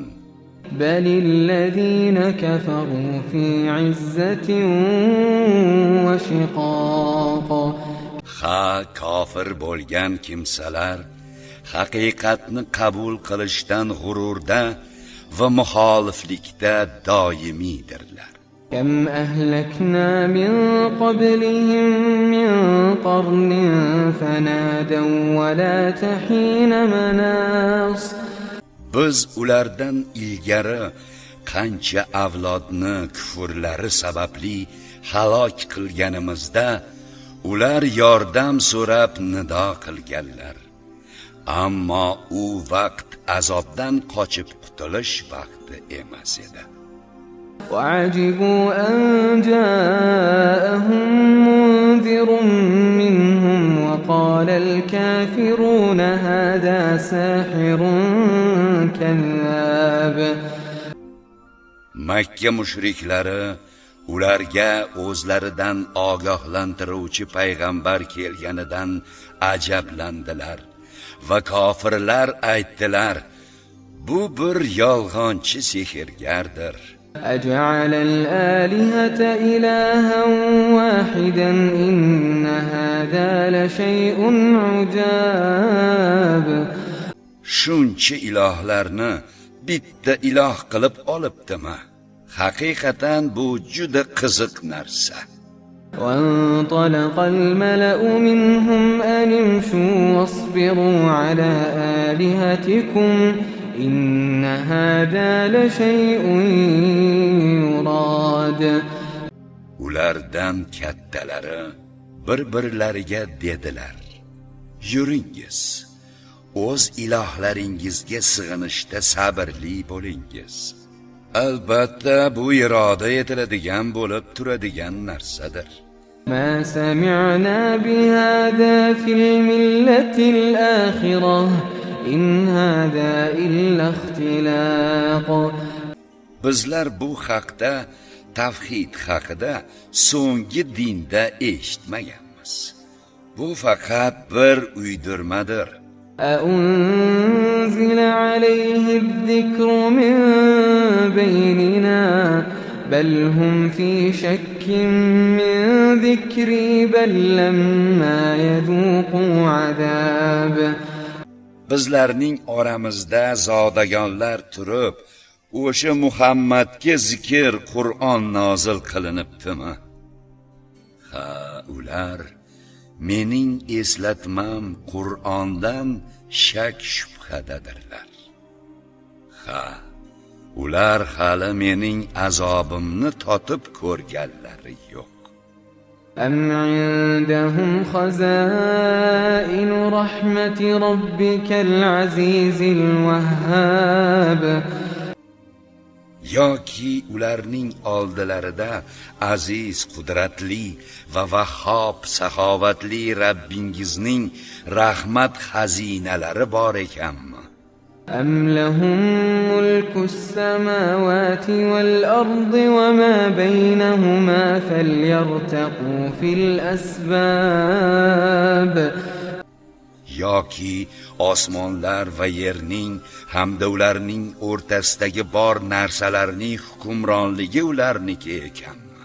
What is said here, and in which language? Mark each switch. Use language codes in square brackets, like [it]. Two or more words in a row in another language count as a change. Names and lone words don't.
[ar] بل الذين كفروا في عزة وشقاق. [uz] Ha, kofir bo'lgan kimsalar haqiqatni qabul qilishdan g'ururda va muxoliflikda doimiydirlar. [ar] كم أهلكنا من قبلهم من قرن فنادوا ولا تحين مناص. [uz] Biz ulardan ilgari qancha avlodni kufrlari sababli halok qilganimizda ular yordam so'rab nido qilganlar. Ammo u vaqt azobdan qochib qutulish vaqti emas edi. [ar] وعجبوا أن جاءهم منذر منهم وقال الكافرون هذا ساحر كذاب. [uz] Makka mushriklari ularga o'zlaridan ogohlantiruvchi payg'ambar kelganidan ajablandilar va kofirlar aytdilar: bu bir yolg'onchi sehrgardir. [ar] أجعل الآلهة إلها واحدا إن هذا لشيء عجاب. [uz] Shuncha ilohlarni bitta iloh qilib olibdimi? Haqiqatan bu juda qiziq narsa. [ar] وانطلق الملأ منهم أن امشوا واصبروا على آلهتكم إن هذا لشيء يراد. [uz] Ulardan kattalari bir-birlariga dedilar: yuringiz, o'z ilohlaringizga sig'inishda sabrli bo'lingiz. Albatta bu iroda etiladigan bo'lib turadigan narsadir. [ar] ما سمعنا بهذا في الملة الآخرة إن هذا إلا اختلاق. [uz] Bizlar bu haqda, tavhid haqida so'nggi dinda eshitmaganmiz. Bu faqat bir uydirmadir. [ar] أأنزل عليه الذكر من بيننا بل هم في شك من ذكري بل لما يذوقوا عذاب. [uz] Bizlarning oramizda zodagonlar turib, o'sha Muhammadga zikr Qur'on nozil qilinibdimi? Ha, ular mening eslatmam Qur'ondan shak shubhadadirlar. Ha, ular hali mening azobimni totib ko'rganlari yo'q. [ar] أم عندهم خزائن رحمة ربك العزيز الوهاب. [uz] yoki ularning oldilarida aziz, qudratli va vahhob, saxovatli Rabbingizning rahmat xazinalari bor ekanmi? [ar] أم لهم ملك السماوات والأرض وما بينهما فليرتقوا في الأسباب. [uz] yoki osmonlar va yerning hamda ularning o'rtasidagi bor narsalarning hukmronligi ularniki ekanmi?